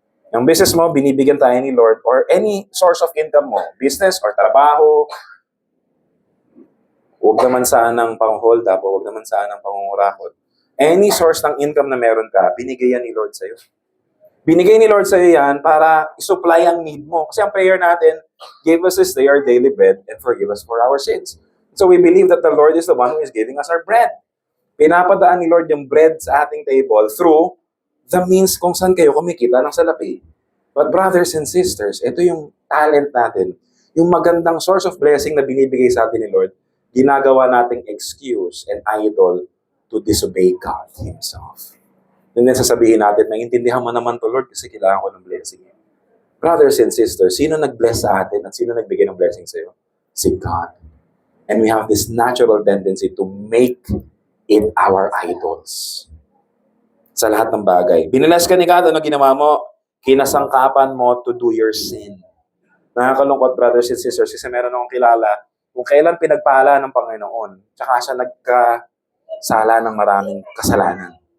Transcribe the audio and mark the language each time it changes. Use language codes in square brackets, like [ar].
[tl] Yung business mo, binibigyan tayo ni Lord or any source of income mo, business or trabaho, huwag naman sanang pang-hold up o huwag naman sanang pangungurakot. Any source ng income na meron ka, binigyan ni Lord sa'yo. Binigay ni Lord sa iyo yan para isupply ang need mo. [en] Kasi ang prayer natin, give us this day our daily bread and forgive us for our sins. So we believe that the Lord is the one who is giving us our bread. [tl] Pinapadaan ni Lord yung bread sa ating table through the means kung saan kayo kumikita ng salapi. But brothers and sisters, ito yung talent natin. Yung magandang source of blessing na binibigay sa atin ni Lord, ginagawa nating [en] excuse and idol to disobey God Himself. [tl] And then sasabihin natin, maintindihan mo naman to Lord kasi kailangan ko ng blessing. Brothers and sisters, sino nag-bless sa atin at sino nagbigay ng blessing sa iyo? Si God. [en] And we have this natural tendency to make it our idols. [tl] Sa lahat ng bagay. Binilas ka ni God, ano ginawa mo? Kinasangkapan mo [en] to do your sin. [tl] Nakakalungkot, brothers and sisters, kasi meron akong kilala kung kailan pinagpala ng Panginoon, tsaka siya nagkasala ng maraming kasalanan.